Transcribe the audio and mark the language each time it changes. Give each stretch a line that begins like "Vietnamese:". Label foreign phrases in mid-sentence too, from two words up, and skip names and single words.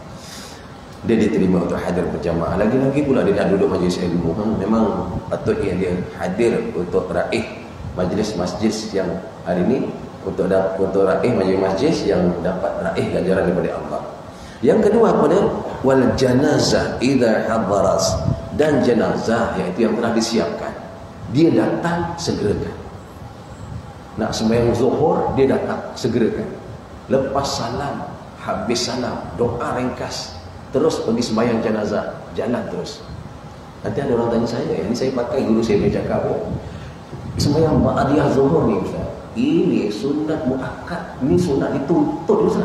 Malay: Dia diterima untuk hadir berjamaah. Lagi-lagi pula dia dah duduk majlis ilmu. Memang patutnya dia hadir untuk raih majlis masjid yang hari ini, untuk raih majlis masjid yang dapat raih ganjaran daripada Allah. Yang kedua apa dia?
Arabic: Wal janazah idza hadaras.
Malay: Dan jenazah iaitu yang telah disiapkan. Dia datang, segerakan. Nak sembahyang zuhur, dia datang, segerakan. Lepas salam, habis salam, doa ringkas, terus pergi sembahyang jenazah, jalan terus. Nanti ada orang tanya saya, ini saya pakai guru saya bercakap, sembahyang ba'diyah zuhur ni Ustaz, ini sunat muakkad, ini sunat dituntut Ustaz.